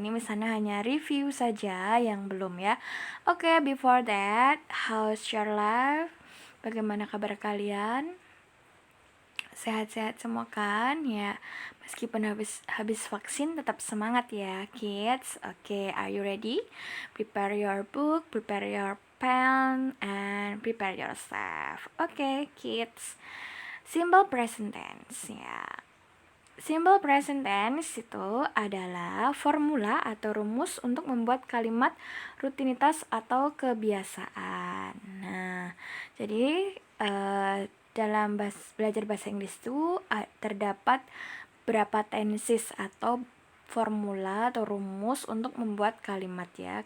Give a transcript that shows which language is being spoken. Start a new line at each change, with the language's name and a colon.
Indonesian: Ini Miss Ana hanya review saja yang belum ya.
English: Oke, before that, how's your life?
Indonesian: Bagaimana kabar kalian? Sehat-sehat semua kan ya, meskipun habis vaksin tetap semangat ya kids.
English: Oke, are you ready? Prepare your book, prepare your pen, and prepare yourself. Oke, kids, simple present tense ya.
Indonesian: Simple present tense itu adalah formula atau rumus untuk membuat kalimat rutinitas atau kebiasaan. Nah, jadi dalam belajar bahasa Inggris itu terdapat berapa tenses atau formula atau rumus untuk membuat kalimat ya.